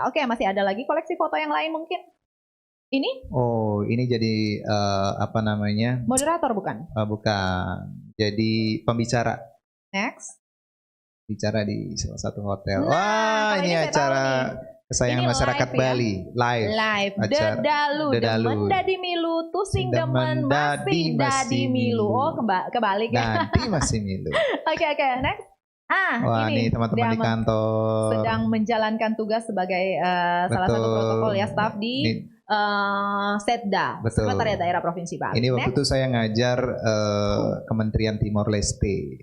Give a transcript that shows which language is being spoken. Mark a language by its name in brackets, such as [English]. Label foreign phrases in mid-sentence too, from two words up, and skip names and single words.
[Indonesian] Oke, masih ada lagi koleksi foto yang lain mungkin. Ini Oh, ini jadi apa namanya? moderator bukan? Bukan. Jadi pembicara. Next. Bicara di salah satu hotel. Nah, Wah, kalau ini ini saya acara tahu kesayangan Ini masyarakat live ya? Bali. Live. Live. Acara Dedalu. Dedalu. [Balinese] Demen dadi milu. Tusing demen masih dadi milu. [Indonesian] Oh, kebalik ya. Nanti masih milu. Oke, next. Wah, Ini nih teman-teman di Deame kantor. sedang menjalankan tugas sebagai salah satu Betul. protokol ya, staf di Setda, Betul. Sekretariat Daerah Provinsi Bali. Ini waktu Next. itu saya ngajar Kementerian Timor Leste.